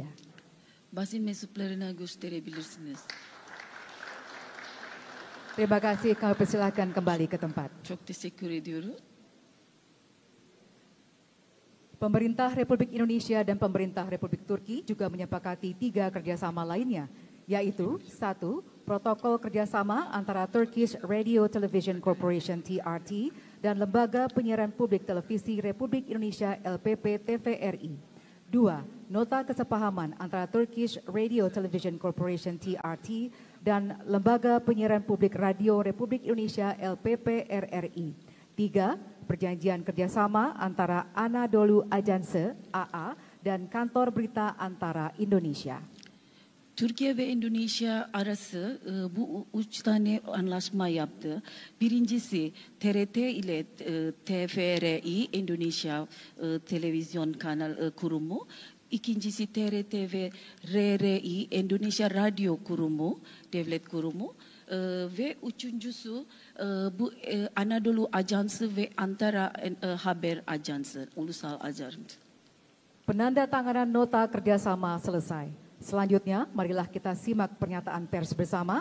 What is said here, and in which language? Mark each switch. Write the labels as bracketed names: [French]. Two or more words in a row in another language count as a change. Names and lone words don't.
[Turkish] Basın mensuplarına gösterebilirsiniz. [Indonesian] Terima kasih, kami persilakan kembali ke tempat. [Turkish] Çok teşekkür ediyorum. [Indonesian] Pemerintah Republik Indonesia dan Pemerintah Republik Turki juga menyepakati 3 kerjasama lainnya, yaitu 1. Protokol kerjasama antara Turkish Radio Television Corporation TRT dan Lembaga Penyiaran Publik Televisi Republik Indonesia LPP TVRI. 2. Nota kesepahaman antara Turkish Radio Television Corporation TRT dan Lembaga Penyiaran Publik Radio Republik Indonesia LPP RRI. 3. Perjanjian kerjasama antara Anadolu Ajanse AA dan Kantor Berita Antara Indonesia. [Turkish] Türkiye ve Endonezya arası bu 3 tane anlaşma yaptı. Birincisi TRT ile TVRI Endonezya Televizyon Kanal Kurumu. İkincisi TRT ve RRI Endonezya Radyo Kurumu, Devlet Kurumu. Ve üçüncüsü bu Anadolu Ajansı ve Antara Haber Ajansı, Ulusal Ajansı. [Indonesian] Penandatanganan nota kerjasama selesai. Selanjutnya, marilah kita simak pernyataan pers bersama.